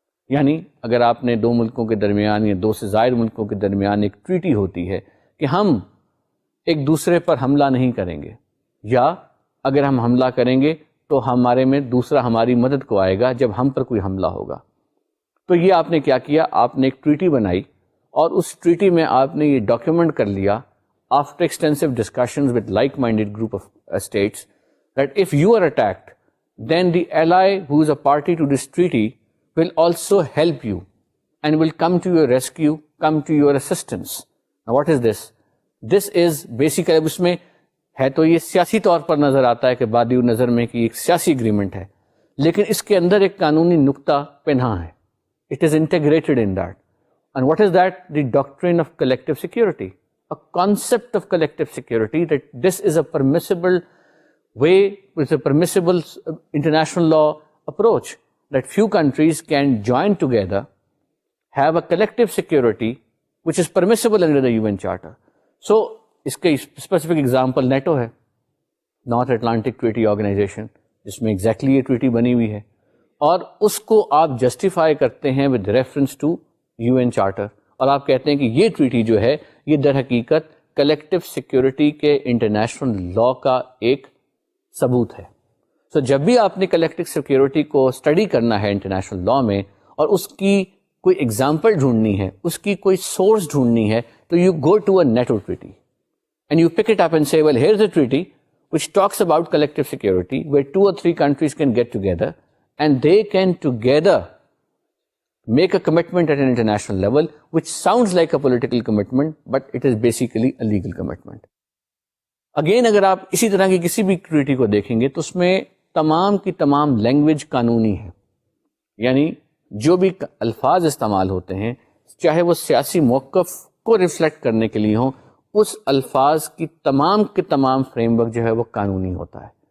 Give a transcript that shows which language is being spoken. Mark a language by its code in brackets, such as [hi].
[ur] یعنی اگر آپ نے دو ملکوں کے درمیان یا دو سے زائد ملکوں کے درمیان ایک ٹریٹی ہوتی ہے کہ ہم ایک دوسرے پر حملہ نہیں کریں گے، یا اگر ہم حملہ کریں گے تو ہمارے میں دوسرا ہماری مدد کو آئے گا جب ہم پر کوئی حملہ ہوگا. تو یہ آپ نے کیا کیا، آپ نے ایک ٹریٹی بنائی، اور اس ٹریٹی میں آپ نے یہ ڈاکیومنٹ کر لیا [en] after extensive discussions with like-minded group of states that if you are attacked, then the ally who is a party to this treaty will also help you and will come to your rescue, come to your assistance. Now what is this? This is basically [ur] اس میں ہے تو یہ سیاسی طور پر نظر آتا ہے کہ بادی نظر میں کہ ایک سیاسی اگریمنٹ ہے، لیکن اس کے اندر ایک قانونی نقطہ پنہاں ہے. [en] It is integrated in that. And what is that? The doctrine of collective security. A concept of collective security, that this is a permissible way, it's a permissible international law approach, that few countries can join together, have a collective security which is permissible under the UN Charter. [ur] So اس کا specific example NATO ہے، north Atlantic treaty organization, جس میں exactly یہ treaty بنی ہوئی ہے، اور اس کو آپ جسٹیفائی کرتے ہیں [en] with reference to UN charter, [ur] اور آپ کہتے ہیں کہ یہ ٹریٹی جو ہے یہ در حقیقت کلیکٹو سیکورٹی کے انٹرنیشنل لا کا ایک ثبوت ہے. سو جب بھی آپ نے کلیکٹو سیکورٹی کو اسٹڈی کرنا ہے انٹرنیشنل لا میں، اور اس کی کوئی ایگزامپل ڈھونڈنی ہے، اس کی کوئی سورس ڈھونڈنی ہے، تو [en] You go to a NATO treaty and you pick it up and say, well, here's a treaty which talks about collective security, where 2 or 3 countries can get together and they can together make a commitment at an international level, which sounds like a political commitment, but it is basically a legal commitment. [ur] Again, اگر آپ اسی طرح کی کسی بھی treaty کو دیکھیں گے تو اس میں تمام کی تمام لینگویج قانونی ہے، یعنی جو بھی الفاظ استعمال ہوتے ہیں، چاہے وہ سیاسی موقف کو ریفلیکٹ کرنے کے لیے ہوں، اس الفاظ کی تمام کے تمام فریم ورک جو ہے وہ قانونی ہوتا ہے.